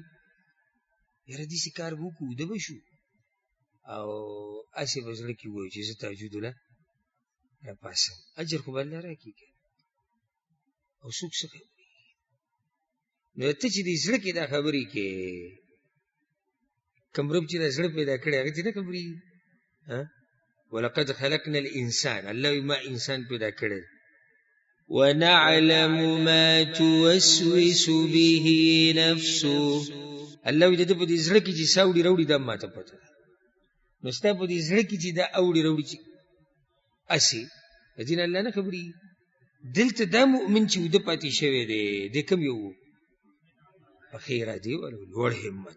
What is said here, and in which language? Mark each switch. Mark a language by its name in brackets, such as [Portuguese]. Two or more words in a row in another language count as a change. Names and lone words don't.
[Pashto] یاره داسې کار به وکړو وده به شو، او هسې به زړه کې ووایو چې زه تهجد له راپاسم، اجر خو به الله راکړي که او څوک څه کوي. نو ته چې د زړه کې دا خبرې کې کوم رب چې دا زړه پیدا کړی هغه چې نه خبرېږي. [Arabic] ولقد خلقنا الانسان، [Pashto] الله وایي ما انسان پیدا کړی، [Arabic] ونعلم ما توسوس به نفسه، [Pashto] الله وایي د ده په دې زړه کې چې څه اوړي راوړي دا ما ته پته ده. نو ستا په دې زړه کې چې دا اوړي راوړي چې هسې د دې نه الله نه خبرېږي. دلته دا مؤمن چې وده پاتې شوی دی د کوم یو و؟ په ښې ارادې والو لوړ همت.